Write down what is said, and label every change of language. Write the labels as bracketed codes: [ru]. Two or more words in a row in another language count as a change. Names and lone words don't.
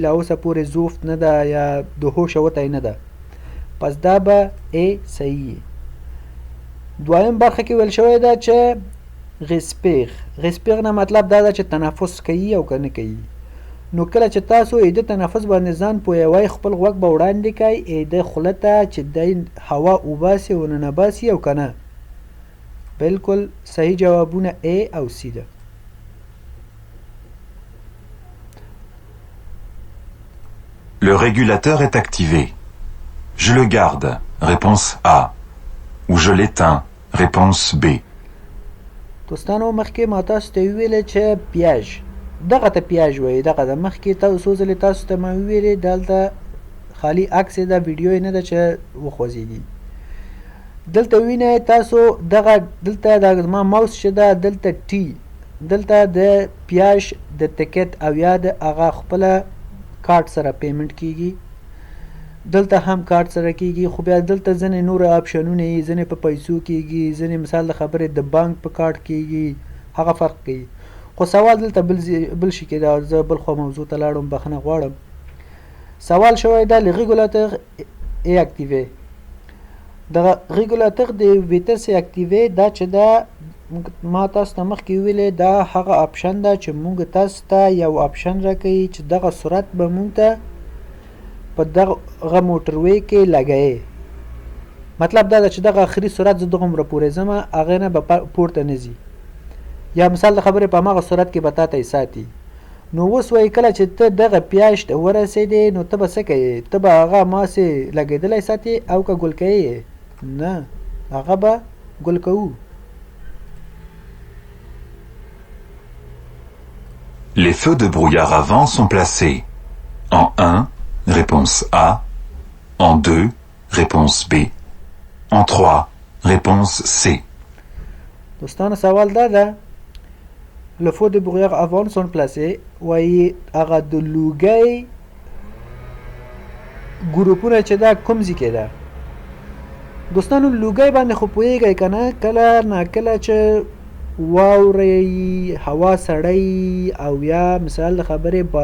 [ps] لا اوسه پورې زوفت نه ده یا د هوش وتی نه ده پس دا به ای صحیح دویم برخه کې ویل شوی ده چې غسپیغ نه مطلب دا ده چې تنفس کوي او که نه کوي نو کله چې تاسو ایده تنفس باندې ځان پوهوئ خپل غوږ به وړاندې کوئ ایده خوله ته چې دی هوا اوباسي او ننباسي او که نه بالکل صحیح جوابونه A او C ده [fr] Le régulateur est activé. Je le garde, réponse A. Ou je l'éteins, réponse B. [ps] دوستانو مخکې ما تاسو ته ویلې چې پیاژ دغه ته پیاژ وایي دغه د مخکې تاسو ځلې تاسو ته ما ویلې دلته خالي عکس د ویډیو نه ده چې وخوځېږي دلته وینئ تاسو دغه دلته د ما ماوس چې ده دلته ټي دلته د پیاژ د ټکټ او یا د هغه خپله کارت سره پیمنټ کیږي دلته هم کارت سره کیږي خو بیا دلته ځینې نور آپشنونه یې ځینې په پیسو کیږي ځینې مثال د خبرې د بانک په کارت کیږي هغه فرق کوي خو سوال دلته بل شي کې دا زه بل خوا موضوع ته لاړم بخښنه غواړم سوال شوی دا [fr] le régulateur est activé [ps] دغه régulateur د ویتس اکټیوې دا چې دا ما تاسو ته مخکې ویلې دا هغه آپشن ده چې مونږ تاسو ته یو آپشن راکوي چې دغه سرعت به مونږ ته په دغه موټروی کې لګوي مطلب دا ده چې دغه آخري سرعت زه دغومره پورې ځم هغې نه به پورته نه ځي یا مثال د خبرې په هماغه سرعت کې به تا ته یې ساتي نو اوس وایي کله چې ته دغه پیاژ ته ورسېدې نو ته به څه کوې ته به هغه هماسې لګېدلی ساتې او که ګل کوې نه هغه به ګل کوو [fr] Les feux de brouillard avant sont placés en 1, réponse A, en 2, réponse B, en 3, réponse C. [ps] دوستانو سوال دا ده [fr] le feu de brouillard avant sont placés [ps] وایي هغه د لوګۍ ګروپونه چې دا کوم ځای کې ده دوستانو لوګۍ باندې خو پوهېږئ که نه کله ناکله چې واورې هوا سړی او یا مثال د خبرې